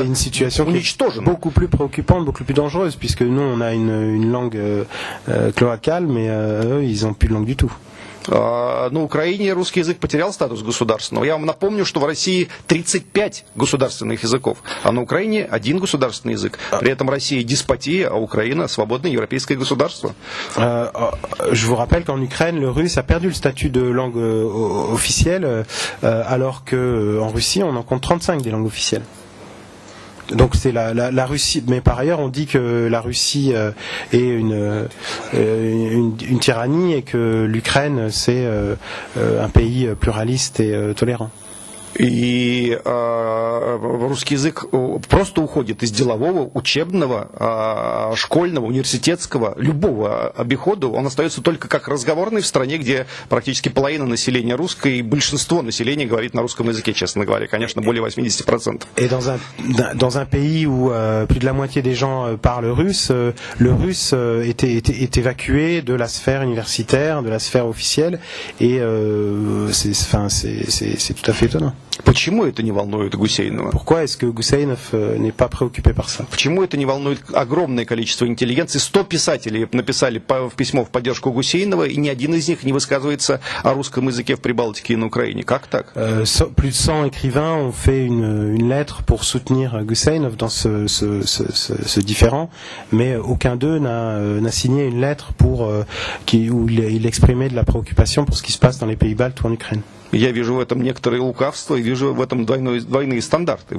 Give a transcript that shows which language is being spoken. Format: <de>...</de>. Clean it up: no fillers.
<fr>C'est une situation qui est</fr> <ru>уничтожен.</ru> <fr>beaucoup plus préoccupante, beaucoup plus dangereuse, puisque nous on a une langue cloacale, mais eux ils n'ont plus de langue du tout.</fr> <ru>На Украине русский язык потерял статус государственного. Я вам напомню, что в России 35 государственных языков, а на Украине один государственный язык. При этом Россия деспотия, а Украина свободное европейское государство.</ru> <fr>Je vous rappelle qu'en Ukraine, le russe a perdu le statut de langue officielle, alors qu'en Russie, on en compte 35 des langues officielles. Donc c'est la Russie, mais par ailleurs on dit que la Russie est une tyrannie et que l'Ukraine c'est un pays pluraliste et tolérant.</fr> <ru>И русский язык просто уходит из делового, учебного, школьного, университетского, любого обихода. Он остается только как разговорный в стране, где практически половина населения русское, и большинство населения говорит на русском языке, честно говоря, конечно, более 80%.</ru> <fr>Et dans un pays où plus de la moitié des gens parlent russe, le russe est évacué de la sphère universitaire, de la sphère officielle, et c'est tout à fait étonnant.</fr> <ru>Почему это не волнует Гусейнова?</ru> <fr>Pourquoi est-ce que Гусейнов n'est pas préoccupé par ça?</fr> <ru>Почему это не волнует огромное количество интеллигенции? 100 писателей написали письмо в поддержку Гусейнова, и ни один из них не высказывается о русском языке в Прибалтике и на Украине. Как так?</ru> <fr>Plus de 100 écrivains ont fait une lettre pour soutenir Guseinov dans ce différend, mais aucun d'eux n'a signé une lettre où il exprimait de la préoccupation pour ce qui se passe dans les pays baltes ou en Ukraine.</fr> <ru>Я вижу в этом некоторое лукавство и вижу в этом двойные стандарты.</ru>